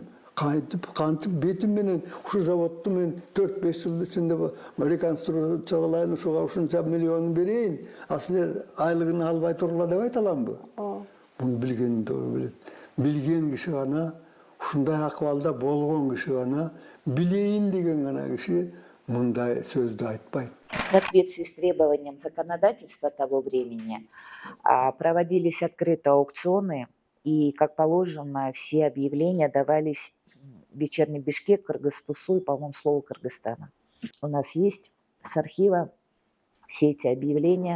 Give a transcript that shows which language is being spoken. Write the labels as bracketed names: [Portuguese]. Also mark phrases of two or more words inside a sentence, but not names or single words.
[Kyrgyz] Кантип бетим менен ушул заводду мен 4-5 жыл ичинде реконструкция кылайын, ушуга ушунча миллион берейин, а силер айлыгын албай туруңар деп айта аламбы? Муну билген туура билет. Билген киши гана, ушундай акыбалда болгон киши гана, билейин деген гана киши мындай сөздү айтпайт. [Russian] В соответствии с требованием законодательства того времени проводились открытые аукционы, и, как положено, все объявления давались в вечерний Бишкек, Кыргыз-Тусу и, по-моему, слово Кыргызстана. У нас есть с архива все эти объявления.